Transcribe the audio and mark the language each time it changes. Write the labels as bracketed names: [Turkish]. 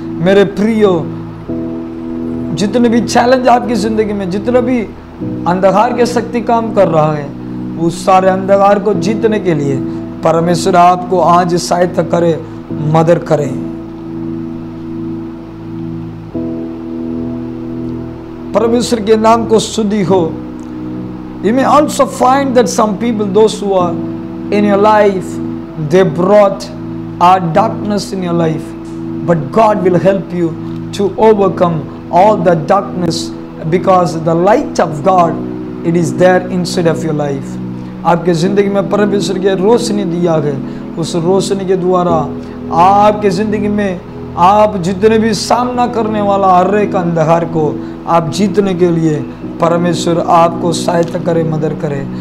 [Hindi] मेरे प्रियो, जितने भी चैलेंज आपकी जिंदगी में, जितना भी अंधकार के शक्ति काम कर रहा है, उस सारे अंधकार को जीतने के लिए परमेश्वर आपको आज सहायता करे, मदद करे। परमेश्वर के नाम को स्तुति हो। [English] You may also find that some people, those who are in your life, they brought darkness in your life, but God will help you to overcome all the darkness because the light of God, it is there inside of your life. [Hindi] आपके जिंदगी में परमेश्वर की रोशनी दिया है, उस रोशनी के द्वारा आपके जिंदगी में आप जितने भी सामना करने वाला हर एक अंधकार को आप जीतने के लिए परमेश्वर आपको सहायता करे, मदद करे।